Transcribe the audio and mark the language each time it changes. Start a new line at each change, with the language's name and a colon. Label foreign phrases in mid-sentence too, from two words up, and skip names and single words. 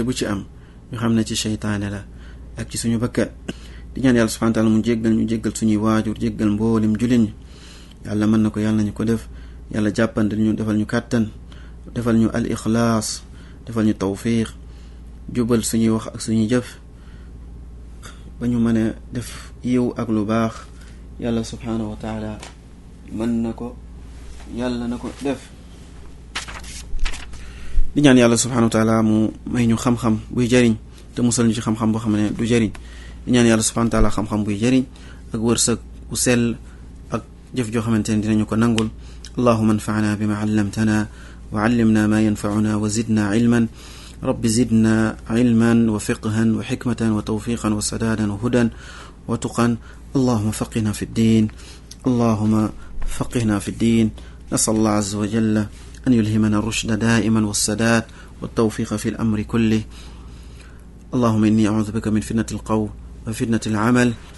Wolof: bu ci am ñu xam ne ci seytaane la ak ci suñu bakkat di ñaan yàlla
Arabic: سبحانه وتعالى
Wolof: mu jéggal ñu jéggal suñuy waajur jéggal mboolem jullit ñi yàlla mën na ko yàlla nañu ko def yàlla jàppandil ñu defal ñu kàttan defal ñu al ixlaas defal ñu tawfiq jubal suñuy wax ak suñuy jëf ba ñu mën a def yiw ak lu baax yàlla
Arabic: سبحانه وتعالى
Wolof: mën na ko yàlla na ko def di ñaan yàlla
Arabic: سبحانه وتعالى
Wolof: mu may ñu xam-xam buy jariñ te musal ñu ci xam-xam boo xam ne du jariñ di ñaan yàlla
Arabic: سبحانه وتعالى
Wolof: xam-xam buy jariñ ak wërsëg bu sell ak jëf joo xamante ne dinañu ko nangul
Arabic: اللهم انفعنا بما علمتنا وعلمنا ما ينفعنا وزدنا علما رب زدنا علما وفقها وحكمة وتوفيقا وسدادا وهدى وتقا اللهم فقهنا في الدين اللهم فقهنا في الدين نسأل الله عز وجل أن يلهمنا الرشد دائما والسداد والتوفيق في الأمر كله اللهم إني أعوذ بك من فتنة القول وفتنة العمل